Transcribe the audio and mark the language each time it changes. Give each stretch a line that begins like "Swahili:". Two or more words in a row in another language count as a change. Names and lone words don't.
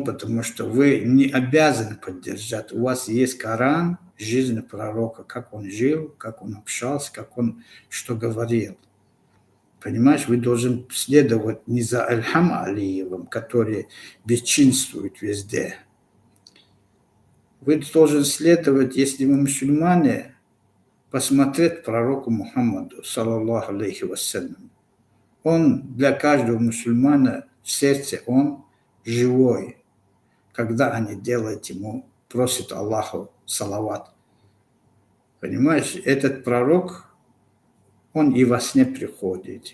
Russian: Потому что вы не обязаны поддержать. У вас есть Коран, жизнь пророка, как он жил, как он общался, как он что говорил. Понимаешь, вы должны следовать не за Ильхам Алиевым, который бесчинствует везде. Вы должны следовать, если вы мусульмане, посмотреть пророку Мухаммаду,
Arabic: صلى الله عليه وسلم.
Russian: Он для каждого мусульмана в сердце, он живой. Когда они делают ему, просят Аллаху салават. Понимаешь, этот пророк, он и во сне приходит.